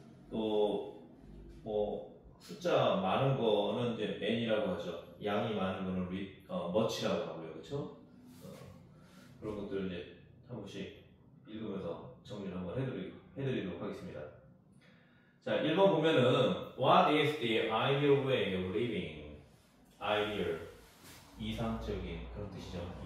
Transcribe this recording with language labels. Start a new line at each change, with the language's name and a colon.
Korean: 또 뭐 숫자 많은 거는 이제 맨이라고 하죠. 양이 많은 거는 머치라고 하고요, 그쵸? 그런 것들 이제 한 번씩 읽으면서 정리를 한번 해드리도록 하겠습니다. 자, 1번 보면은
English: What is the ideal way of living?
Korean: Ideal, 이상적인 그런 뜻이죠.